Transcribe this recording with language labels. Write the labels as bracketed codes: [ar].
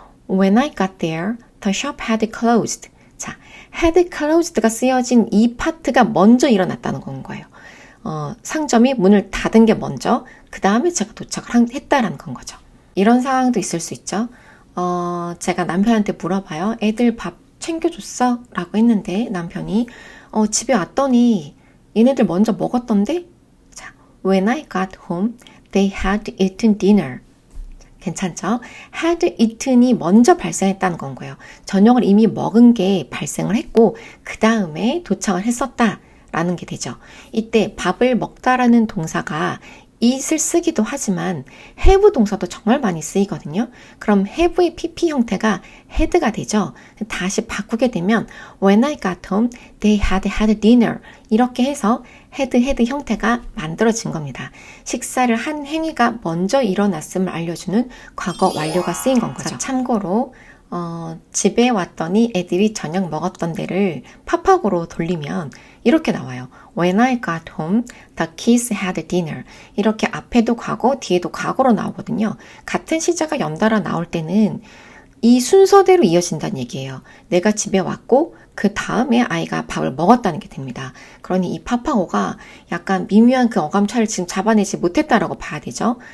[en] When I got there, the shop had closed. [ko] 자, had closed가 쓰여진 이 파트가 먼저 일어났다는 건 거예요. 상점이 문을 닫은 게 먼저, 그 다음에 제가 도착을 했다라는 건 거죠. 이런 상황도 있을 수 있죠. 제가 남편한테 물어봐요. 애들 밥 챙겨줬어? 라고 했는데 남편이 집에 왔더니 얘네들 먼저 먹었던데? [en] 자, When I got home, they had eaten dinner. [ko] 괜찮죠? had eaten이 먼저 발생했다는 건 거예요. 저녁을 이미 먹은 게 발생을 했고 그 다음에 도착을 했었다라는 게 되죠. 이때 밥을 먹다라는 동사가 it을 쓰기도 하지만 have 동사도 정말 많이 쓰이거든요. 그럼 have의 pp 형태가 had가 되죠. 다시 바꾸게 되면 [en] when I got home, they had dinner [ko] 이렇게 해서 had 형태가 만들어진 겁니다. 식사를 한 행위가 먼저 일어났음을 알려주는 과거 완료가 쓰인 건 거죠. 자, 참고로 집에 왔더니 애들이 저녁 먹었던 데를 팝하고로 돌리면 이렇게 나와요. [en] When I got home, the kids had dinner. [ko] 이렇게 앞에도 과거, 뒤에도 과거로 나오거든요. 같은 시제가 연달아 나올 때는 이 순서대로 이어진다는 얘기예요. 내가 집에 왔고 그 다음에 아이가 밥을 먹었다는 게 됩니다. 그러니 이 파파고가 약간 미묘한 그 어감차를 지금 잡아내지 못했다라고 봐야 되죠.